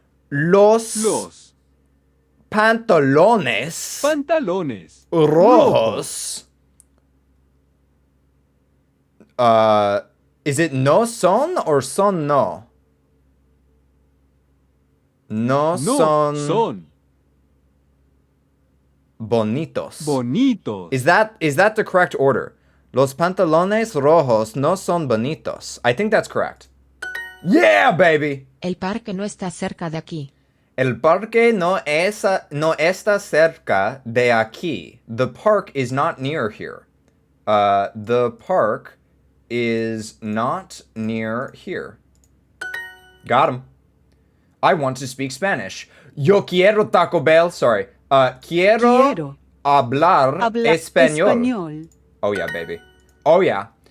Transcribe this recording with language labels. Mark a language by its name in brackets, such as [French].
[Spanish] Los pantalones rojos. [English] Is it no son or son no? [Spanish] No son bonitos. [English] Is that the correct order? [Spanish] Los pantalones rojos no son bonitos. [English] I think that's correct. Yeah, baby. [Spanish] El parque no está cerca de aquí. El parque no está cerca de aquí. [English] The park is not near here. The park is not near here. Got him. I want to speak Spanish. [Spanish] Yo quiero Taco Bell. [English] Sorry. [Spanish] Quiero hablar español. [English] Oh yeah, baby. Oh yeah.